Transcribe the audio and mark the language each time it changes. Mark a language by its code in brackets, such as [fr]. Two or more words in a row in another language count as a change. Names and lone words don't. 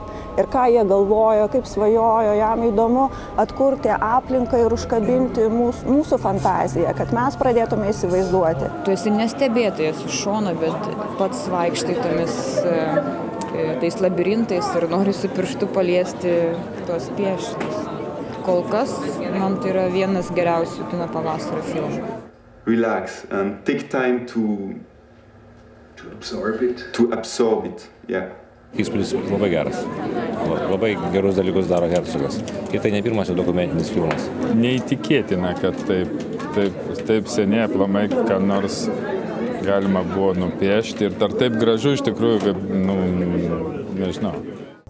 [lt] Ir ką jie galvojo, kaip svajojo, jam įdomu atkurti aplinką ir užkabinti mūsų fantaziją, kad mes pradėtume įsivaizduoti. Tu esi nestebėtojas iš šono, bet pats vaikštai tais labirintais ir nori su pirštu paliesti tuos piešinius. Kol kas, man tai yra vienas geriausių kino pavasario filmų. [en] Relax and take time to absorb it. Yeah. [lt] Įspūdis labai geras. Labai gerus dalykus daro Hercogas. Ir tai ne pirmas dokumentinis filmas. Neįtikėtina, kad taip seniai aplamai, ką nors galima buvo nupiešti ir dar taip gražu iš tikrųjų, kaip, nežinau.